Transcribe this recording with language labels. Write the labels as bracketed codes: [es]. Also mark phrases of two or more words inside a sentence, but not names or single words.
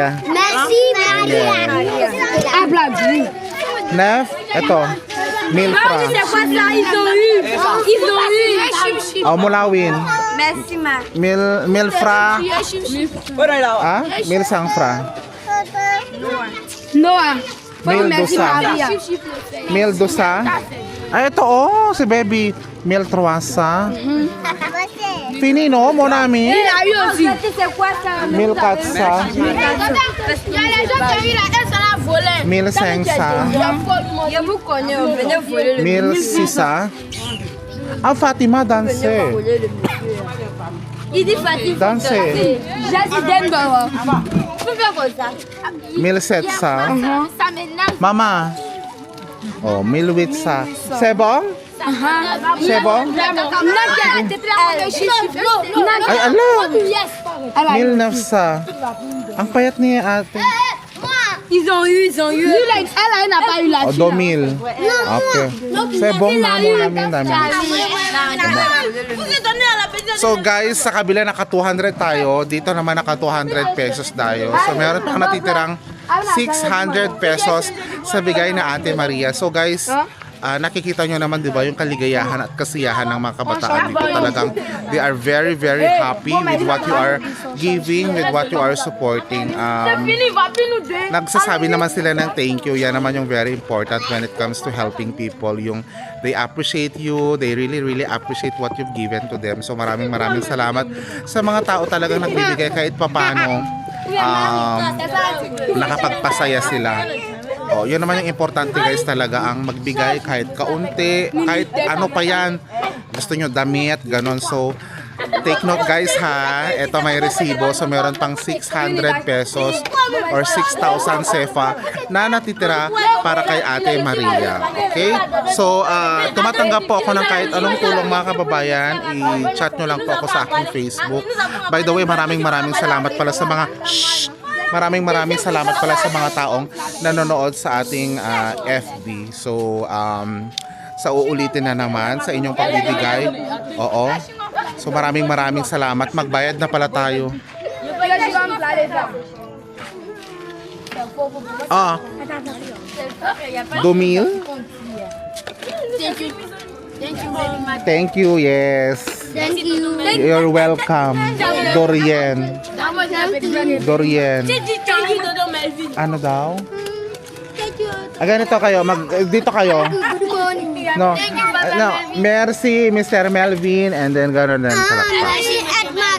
[fr] Merci Maria. Neuf. Ito. 1000 francs. [tl] Oh, mulawin. [fr] Merci Maria. 1000 francs. Voilà, là. Ah? 1500 francs. Noah. 1200. 1200. [tl] Ay, ito oh, si baby. 1300. Fini no, [fr] mon ami. 1400. 1500. 1600. Ah, Fatima, danse. Il dit Fatih. Danse. J'ai dit Denver. Tu peux faire comme ça. 1700. Ça m'énerve. Mama. Oh, 1800. C'est bon? C'est bon? [tl] Ay, ala. 1900. Ang payat niya ate. [fr] Ils ont eu. Elle n'a pas eu la [tl] Oh, 2000. Okay. [fr] C'est bon [tl] na mo namin dami. So guys, sa kabila naka 200 tayo, dito naman naka 200 pesos tayo. So meron pang natitirang 600 pesos sa bigay na Ate Maria. So guys, nakikita nyo naman 'di ba yung kaligayahan at kasiyahan ng mga kabataan dito. [en] Talagang they are very very happy with what you are giving, with what you are supporting. [tl] Nagsasabi naman sila ng [en] thank you. [tl] Yan naman yung [en] very important when it comes to helping people. Yung they appreciate you, they really really appreciate what you've given to them. [tl] So maraming salamat sa mga tao talagang nagbibigay kahit papano. Nakapagpasaya sila. Oh, yun naman yung importante guys talaga, ang magbigay kahit kaunti, kahit ano pa yan. Gusto nyo damit, ganon. So, [en] take note [tl] guys ha, ito may resibo. So, meron pang 600 pesos or 6,000 sefa na natitira para kay Ate Maria. Okay? So, tumatanggap po ako ng kahit anong tulong mga kababayan. I-chat nyo lang po ako sa aking Facebook. [en] By the way, [tl] maraming salamat pala sa mga Maraming salamat pala sa mga taong nanonood sa ating FB. So, sa uulitin na naman sa inyong pagbibigay. Oo. So, maraming salamat. Magbayad na pala tayo. Dumil? [en] Thank you, yes. Thank you. You're welcome. [tl] Dorian. Ano daw? Ganito kayo, dito kayo. [fr] No. Merci, Mr. [tl] Melvin, [en] and then [tl] gano'n din. [fr] Merci Edmond.